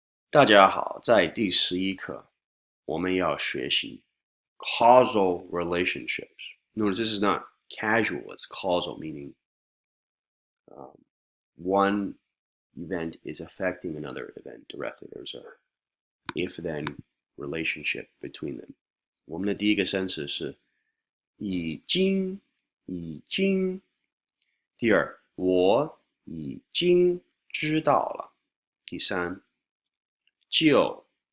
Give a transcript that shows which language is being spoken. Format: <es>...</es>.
<zh>大家好，在第11课，我们要学习</zh> <en>causal relationships. Notice this is not casual; it's causal, meaning one event is affecting another event directly. There's a if-then relationship between them.</en> <zh>我们的第一个生词是已经，已经。第二，我已经知道了。第三，就。</zh>